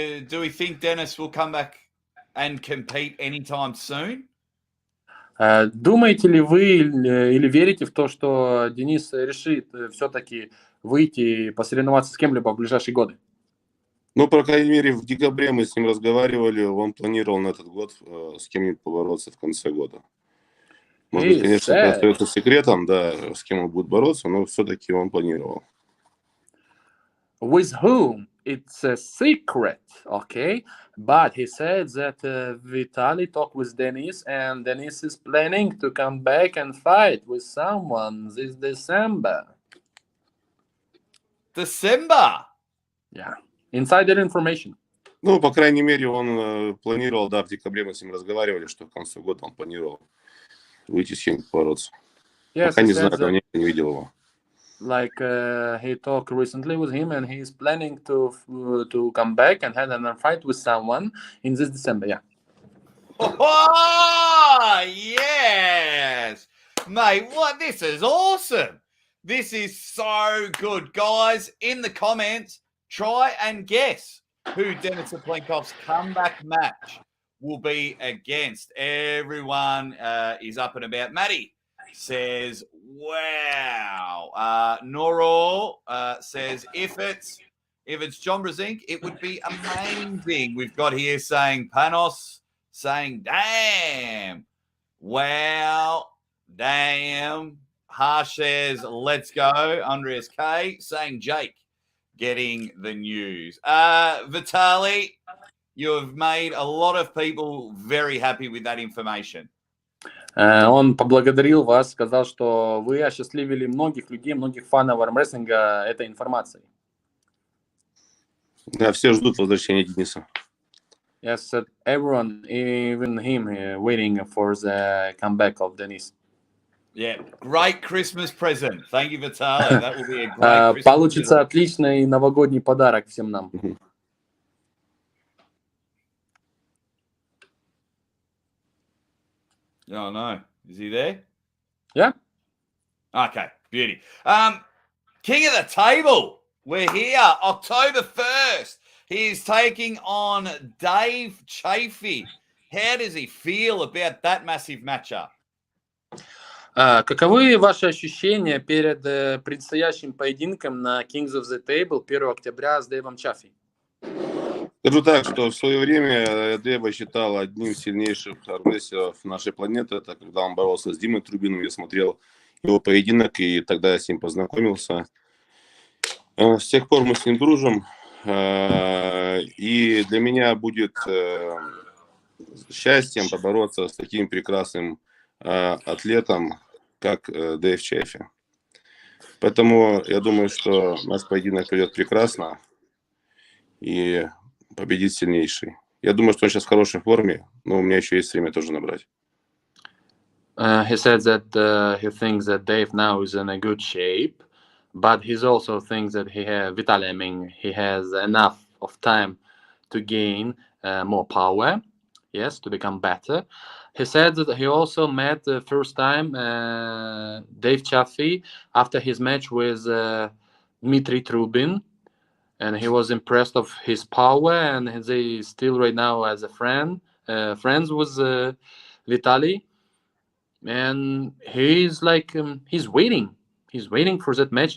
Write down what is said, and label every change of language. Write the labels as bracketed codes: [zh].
[en] Do we think Denis will come back and compete anytime soon? [ru] Думаете ли вы или верите в то, что Денис решит все-таки выйти и посоревноваться с кем-либо в ближайшие годы? Ну, по крайней мере, в декабре мы с ним разговаривали, он планировал на этот год с кем-нибудь побороться в конце года. Может быть, конечно, это остается секретом, да, с кем он будет бороться, но все-таки он планировал. [en] With whom? It's a secret, okay? But he said that Vitaly talked with Denis, and Denis is planning to come back and fight with someone this December. December? Yeah, insider information. [ru] Ну, по крайней мере, он планировал, да, в декабре мы с ним разговаривали, что к концу года он планировал выйти с кем-нибудь бороться. [en] Yes, [ru] пока не знаю, давненько не видел его. [en] Like he talked recently with him, and he's planning to come back and have a fight with someone in this December. Yeah. Oh yes, mate! What? This is awesome. This is so good, guys. In the comments, try and guess who Denis Cyplenkov's comeback match will be against. Everyone is up and about. Maddie says, wow. Noro says, if it's John Brzezinski, it would be amazing. We've got here saying Panos, saying, damn. Wow. Damn. Harsh says, let's go. Andreas K saying Jake getting the news. Vitaly, you have made a lot of people very happy with that information. [ru] Он поблагодарил вас, сказал, что вы осчастливили многих людей, многих фанов армрестлинга этой информацией. Да, все ждут возвращения Дениса. [en] Yes, everyone, even him, waiting for the comeback of Denis. Yeah, great Christmas present. Thank you, Vitaly. That will be a great Christmas [ru] Получится [en] present. [ru] отличный новогодний подарок всем нам. [en] Oh, no. Is he there? Yeah. Okay, beauty. King of the table. We're here, October 1st. He is taking on Dave Chaffee. How does he feel about that massive matchup? [ru] Каковы ваши ощущения перед предстоящим поединком на Kings of the Table 1 октября с Дэйвом Chaffee? Скажу так, что в свое время Дэва считал одним из сильнейших армрестлеров нашей планеты. Это когда он боролся с Димой Трубиным, я смотрел его поединок, и тогда я с ним познакомился. С тех пор мы с ним дружим, и для меня будет счастьем побороться с таким прекрасным атлетом, как Дэйв Chaffee. Поэтому я думаю, что наш поединок пройдет прекрасно и победит сильнейший. Я думаю, что он сейчас в хорошей форме, но у меня еще есть время тоже набрать. [en] He said that he thinks that Dave now is in a good shape, but he also thinks that Vitaly, I mean, he has enough of time to gain more power, yes, to become better. He said that he also met the first time Dave Chaffee after his match with Dmitry Trubin, and he was impressed of his power, and they still right now as a friends with Vitaly, and he's like he's waiting for that match.